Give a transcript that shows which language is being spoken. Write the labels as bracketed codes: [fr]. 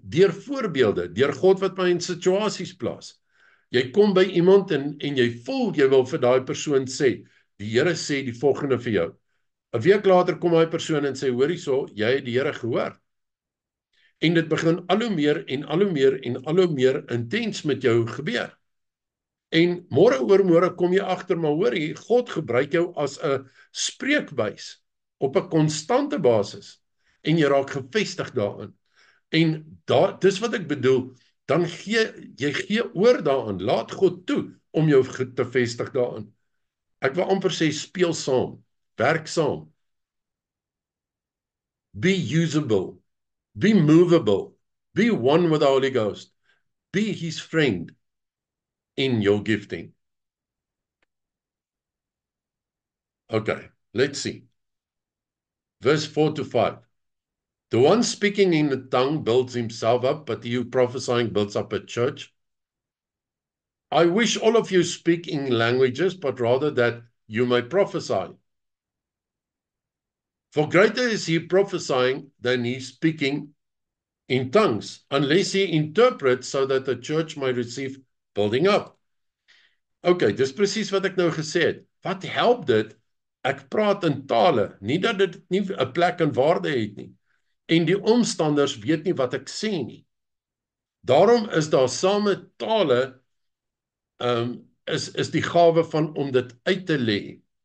[af] Deur voorbeelde, deur God wat my in situasies plaas. Jy kom by iemand en jy voel jy wil vir daai persoon sê, die Here sê die volgende vir jou. 'n Week later kom daai persoon en sê, hoor hierso, jy het die Here gehoor. En dit begin al hoe meer en al hoe meer en al hoe meer intens met jou gebeur. En môre oor môre kom jy agter, maar hoor hier, God gebruik jou as 'n spreekbuis op 'n konstante basis en jy raak gefestig daarin. En dis wat ek bedoel, dan jy gee oor daarin, laat God toe om jou te vestig daarin. Ek wil amper sê speel saam, werk saam. [en] Be usable, be movable, be one with the Holy Ghost, be his friend in your gifting. Okay, let's see. Verse 4 to 5. The one speaking in the tongue builds himself up, but he who prophesying builds up a church. I wish all of you speak in languages, but rather that you may prophesy. For greater is he prophesying than he speaking in tongues, unless he interprets so that the church may receive building up. [af] Okay, dis presies wat ek nou gesê het. Wat help dit? Ek praat in tale, nie dat dit nie 'n plek en waarde het nie. En die omstanders weet nie wat ek sê nie. Daarom is daar saam met tale is die gawe van om dit uit te lê.